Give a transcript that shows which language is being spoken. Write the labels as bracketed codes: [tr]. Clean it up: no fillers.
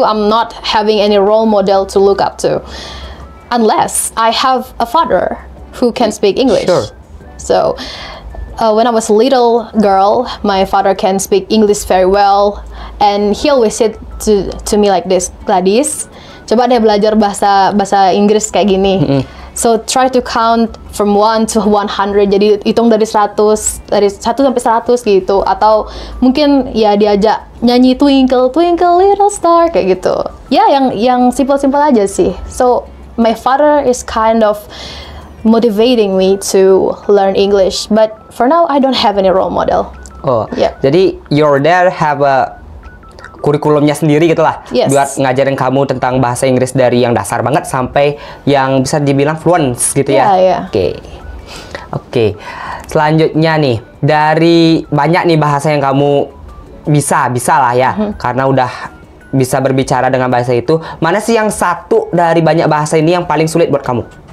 [en] I'm not having any role model to look up to unless I have a father who can speak English. Sure. So when I was a little girl, my father can speak English very well, and he always said to me like this, Gladys, [id] coba deh belajar bahasa Inggris kayak gini. [en] So try to count from 1 to 100. [id] Jadi hitung dari 100, dari 1 sampai 100 gitu. Atau mungkin ya diajak nyanyi Twinkle Twinkle Little Star kayak gitu. Ya yang simple-simple aja sih. [en] So my father is kind of motivating me to learn English, but for now I don't have any role model. Oh, yeah. [id] Jadi [en] your dad have a [id] kurikulumnya sendiri gitu lah, buat ngajarin kamu tentang bahasa Inggris dari yang dasar banget sampai yang bisa dibilang fluent gitu ya. Oke. Selanjutnya nih, dari banyak nih bahasa yang kamu bisa lah ya, karena udah bisa berbicara dengan bahasa itu, mana sih yang satu dari banyak bahasa ini yang paling sulit buat kamu?